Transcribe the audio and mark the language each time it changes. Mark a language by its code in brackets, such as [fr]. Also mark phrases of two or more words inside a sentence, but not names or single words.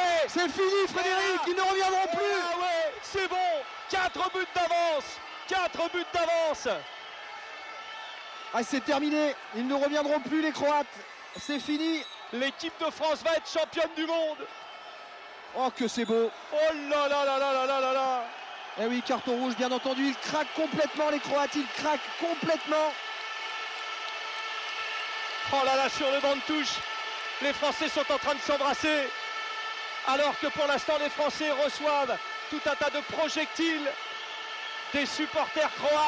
[fr] C'est fini, Frédéric, ils ne reviendront plus. Ah ouais, c'est bon. 4 buts d'avance. 4 buts d'avance. Ah, c'est terminé, ils ne reviendront plus, les Croates. C'est fini. L'équipe de France va être championne du monde. Oh, que c'est beau. Oh là là là là là là là là. Eh oui, carton rouge, bien entendu. Ils craquent complètement, les Croates. Ils craquent complètement. Oh là là, sur le banc de touche, les Français sont en train de s'embrasser. Alors que pour l'instant, les Français reçoivent tout un tas de projectiles des supporters croates.